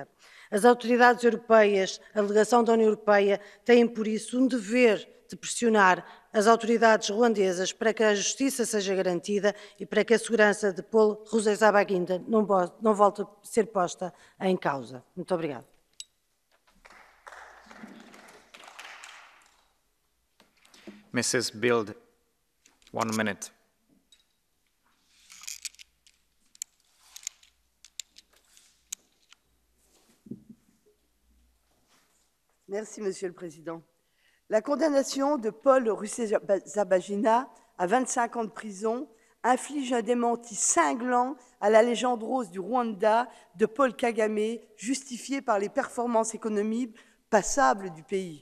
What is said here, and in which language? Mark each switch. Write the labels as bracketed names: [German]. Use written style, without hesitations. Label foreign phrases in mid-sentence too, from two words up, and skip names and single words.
[Portuguese] As autoridades europeias, a delegação da União Europeia, têm por isso um dever de pressionar as autoridades ruandesas para que a justiça seja garantida e para que a segurança de Paul Rusesabagina não volte a ser posta em causa. Muito obrigada. [English] Mrs. Bild, 1 minute. [French] Merci, Monsieur le Président. La condamnation de Paul Rusesabagina à 25 ans de prison inflige un démenti cinglant à la légende rose du Rwanda de Paul Kagame, justifiée par les performances économiques passables du pays.